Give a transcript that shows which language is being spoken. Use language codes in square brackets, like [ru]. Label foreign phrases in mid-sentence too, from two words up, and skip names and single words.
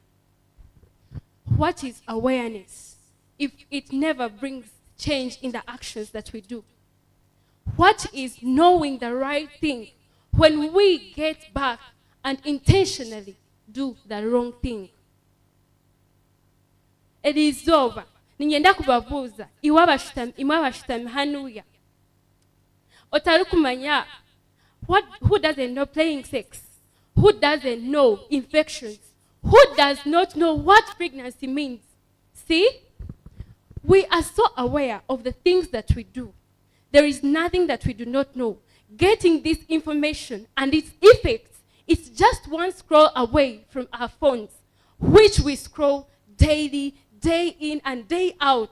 [en] What is awareness if it never brings change in the actions that we do? What is knowing the right thing when we get back and intentionally do the wrong thing? It is over. [nyn] Ninyenda kubabuza imwe abashitami hanuya otari kumanya [en] who doesn't know playing sex, who doesn't know infections, who does not know what pregnancy means. See, we are so aware of the things that we do. There is nothing that we do not know. Getting this information and its effects is just one scroll away from our phones, which we scroll daily, day in and day out.